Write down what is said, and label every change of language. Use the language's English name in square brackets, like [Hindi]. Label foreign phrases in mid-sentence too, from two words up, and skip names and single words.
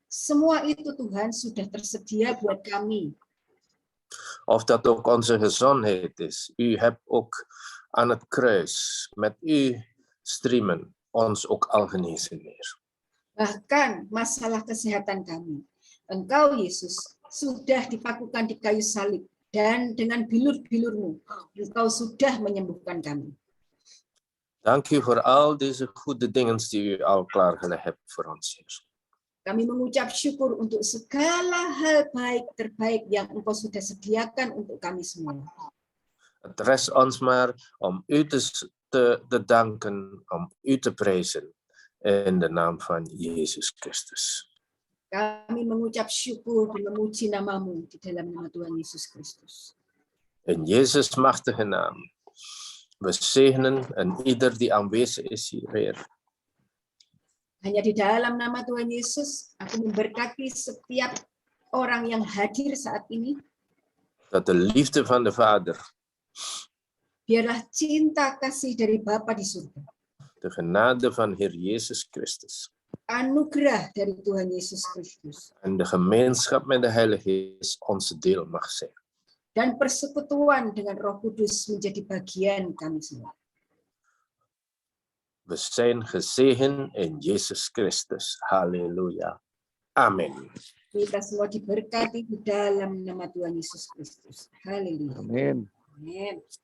[Indonesian] Semua itu Tuhan sudah tersedia buat kami. [Dutch] Of dat ook onze gezondheid is. U hebt ook aan het kruis met uw striemen ons ook al genezen, Heer. [Indonesian] Bahkan masalah kesehatan kami. Engkau, Yesus, sudah dipakukan di kayu salib. Dan dengan bilur-bilur-Mu, Engkau sudah menyembuhkan kami. [Dutch] Dank u voor al deze goede dingen die u al klaargelegd hebt voor ons, Heer. [Indonesian] Kami mengucap syukur untuk segala hal baik terbaik yang Engkau sudah sediakan untuk kami semua. [Dutch] Het rest ons maar om u te danken, om u te prijzen in de naam van Jezus Christus. [Indonesian] Kami mengucap syukur dan memuji nama-Mu di dalam nama Tuhan Yesus Kristus. [Dutch] In Jezus' machtige naam. We zegenen en ieder die aanwezig is hier, Heer. [Indonesian] Hanya di dalam nama Tuhan Yesus, aku memberkati setiap orang yang hadir saat ini. [Dutch] Dat de liefde van de Vader, [Indonesian] biarlah cinta kasih dari Bapa di surga, [Dutch] de genade van Heer Jezus Christus, [Indonesian] anugerah dari Tuhan Yesus Kristus, [Dutch] en de gemeenschap met de Heilige Geest onze deel mag zijn. [Indonesian] Dan persekutuan dengan Roh Kudus menjadi bagian kami semua. [Dutch] We zijn gezegend in Jezus Christus. Halleluja. Amen. [Indonesian] Kita semua diberkati di dalam nama Tuhan Yesus Kristus. Haleluya. Amin. Amin.